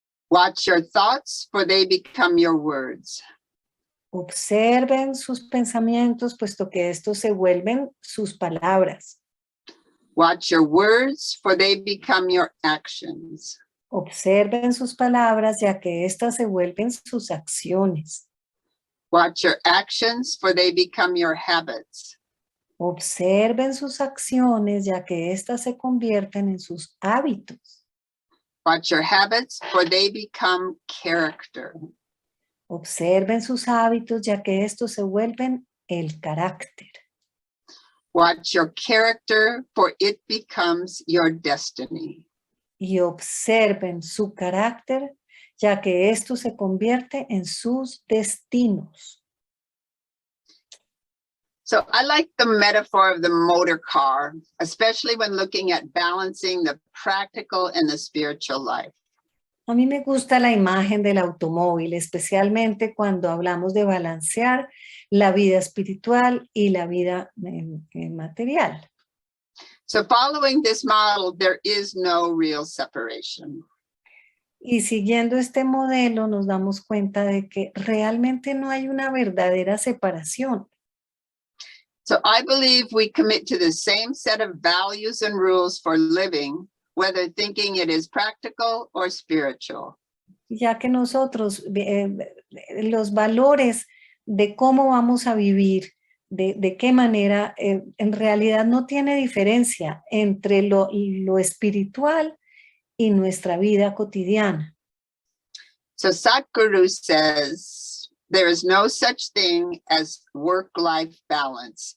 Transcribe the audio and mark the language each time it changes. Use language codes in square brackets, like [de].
[en] Watch your thoughts, for they become your words. [es] Observen sus pensamientos, puesto que estos se vuelven sus palabras. [en] Watch your words, for they become your actions. [es] Observen sus palabras, ya que éstas se vuelven sus acciones. [en] Watch your actions, for they become your habits. [es] Observen sus acciones, ya que éstas se convierten en sus hábitos. [en] Watch your habits, for they become character. [es] Observen sus hábitos, ya que estos se vuelven el carácter. [en] Watch your character, for it becomes your destiny. [es] Y observen su carácter, ya que esto se convierte en sus destinos. [en] So I like the metaphor of the motor car, especially when looking at balancing the practical and the spiritual life. [es] A mí me gusta la imagen del automóvil, especialmente cuando hablamos de balancear la vida espiritual y la vida material. [en] So following this model, there is no real separation. [es] Y siguiendo este modelo nos damos cuenta de que realmente no hay una verdadera separación. [en] So I believe we commit to the same set of values and rules for living, whether thinking it is practical or spiritual. [es] Ya que nosotros, los valores de cómo vamos a vivir, de qué manera, en realidad no tiene diferencia entre lo espiritual y nuestra vida cotidiana. [en] So Satguru says, there is no such thing as work-life balance.